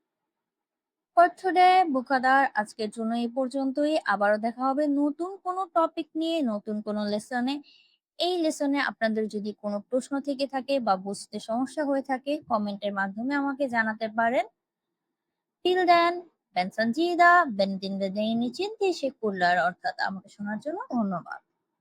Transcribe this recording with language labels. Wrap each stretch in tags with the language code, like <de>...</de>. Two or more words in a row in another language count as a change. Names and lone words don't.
<en>for today</en> <tr>bu kadar</tr> <bn>আজকের জন্য এই পর্যন্তই। আবারও দেখা হবে নতুন কোনো টপিক নিয়ে, নতুন কোনো লেসনে। এই লেসনে আপনাদের যদি কোনো প্রশ্ন থেকে থাকে বা বুঝতে সমস্যা হয়ে থাকে কমেন্টের মাধ্যমে আমাকে জানাতে পারেন।</bn> <en>till then,</en> <tr>ben Sanjida, ben dinlediğin için teşekkürler</tr> <bn>অর্থাৎ আমাকে শোনার জন্য ধন্যবাদ।</bn>